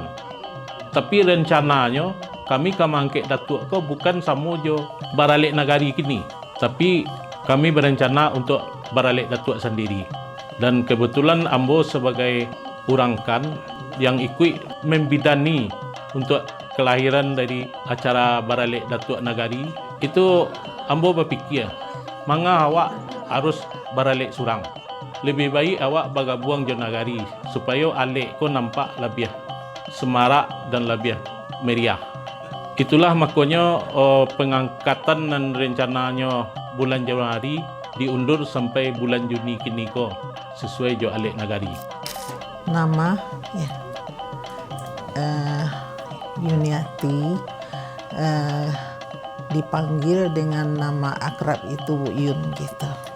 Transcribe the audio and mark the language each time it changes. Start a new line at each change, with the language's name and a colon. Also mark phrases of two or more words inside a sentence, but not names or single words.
Indonesian: Tapi rencananya kami mengangkat datuk ko bukan sama jo baralik nagari kini, tapi kami berencana untuk baralik datuk sendiri. Dan kebetulan ambo sebagai orang kan yang ikut membidani untuk kelahiran dari acara baralik datuk nagari, itu ambo berpikir
Minangkabau: manga awak harus baralik surang.
Indonesian: Lebih baik awak bergabung jo nagari supaya alik ko nampak lebih semarak dan lebih meriah. Itulah makanya pengangkatan dan rencananya bulan Januari diundur sampai bulan Juni kini ko sesuai jo alik nagari. Nama Yuniati, dipanggil dengan nama akrab itu Bu Yun gitu.